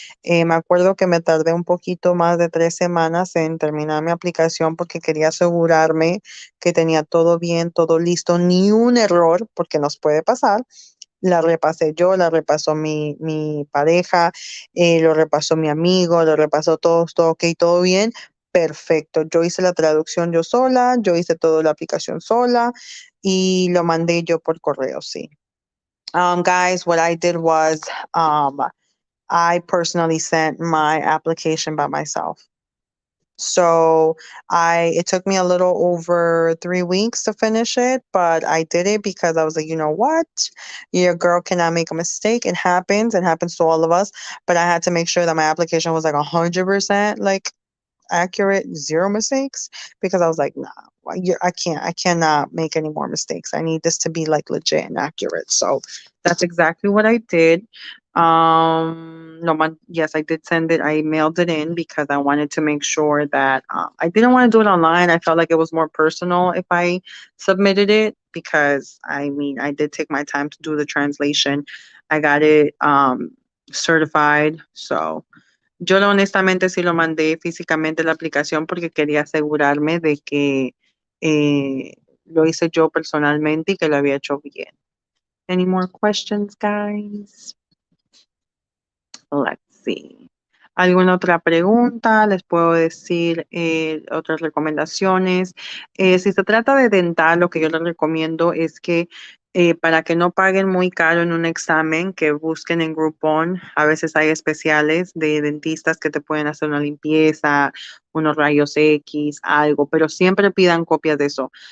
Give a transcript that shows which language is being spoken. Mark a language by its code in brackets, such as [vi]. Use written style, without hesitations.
[es] Me acuerdo que me tardé un poquito más de 3 semanas en terminar mi aplicación porque quería asegurarme que tenía todo bien, todo listo, ni un error, porque nos puede pasar. La repasé yo, la repasó mi pareja, lo repasó mi amigo, lo repasó todo ok, todo bien. Perfecto. Yo hice la traducción yo sola, yo hice toda la aplicación sola y lo mandé yo por correo, sí. [en] Guys, what I did was I personally sent my application by myself. So it took me a little over 3 weeks to finish it, but I did it because I was like, you know what? Your girl cannot make a mistake. It happens to all of us. But I had to make sure that my application was like 100% like accurate, zero mistakes, because I was like, nah, I cannot make any more mistakes. I need this to be like legit and accurate. So that's exactly what I did. No, yes, I did send it. I mailed it in because I wanted to make sure that I didn't want to do it online. I felt like it was more personal if I submitted it because I mean, I did take my time to do the translation. I got it certified. [es] So, yo honestamente sí lo mandé físicamente la aplicación porque quería asegurarme de que eh, lo hice yo personalmente y que lo había hecho bien. [en] Any more questions, guys? Let's see. [es] ¿Alguna otra pregunta? Les puedo decir otras recomendaciones. Si se trata de dental, lo que yo les recomiendo es que para que no paguen muy caro en un examen, que busquen en Groupon. A veces hay especiales de dentistas que te pueden hacer una limpieza, unos rayos X, algo, pero siempre pidan copias de eso.